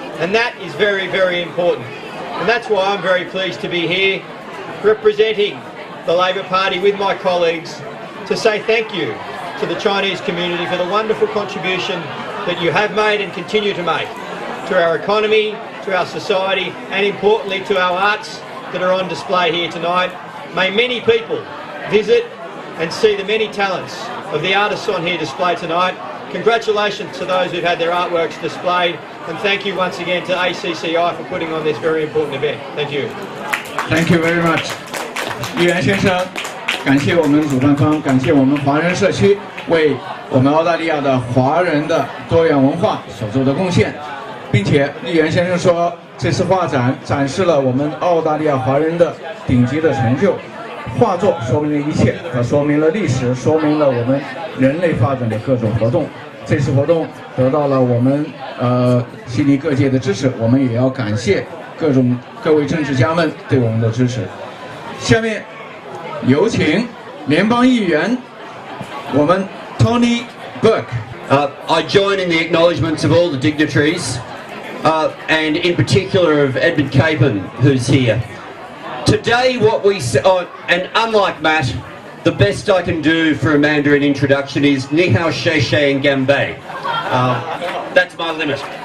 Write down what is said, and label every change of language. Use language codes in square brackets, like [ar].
[en] And that is very, very important. And that's why I'm very pleased to be here representing the Labor Party with my colleagues to say thank you to the Chinese community for the wonderful contribution that you have made and continue to make to our economy, to our society, and importantly to our arts that are on display here tonight. May many people visit and see the many talents of the artists on here displayed tonight. Congratulations to those who've had their artworks displayed, and thank you once again to ACCI for putting on this very important event. Thank you. Thank you very much. [zh] 议员先生，感谢我们主办方，感谢我们华人社区为我们澳大利亚的华人的多元文化所做的贡献，并且议员先生说，这次画展展示了我们澳大利亚华人的顶级的成就。画作说明了一切，它说明了历史，说明了我们人类发展的各种活动。这次活动得到了我们悉尼各界的支持，我们也要感谢各位政治家们对我们的支持。下面有请联邦议员我们 Tony Burke. [en] I join in the acknowledgements of all the dignitaries, and in particular of Edmund Capon, who's here. Today what we and unlike Matt, the best I can do for a Mandarin introduction is Ni Hao She She and Gambay. That's my limit.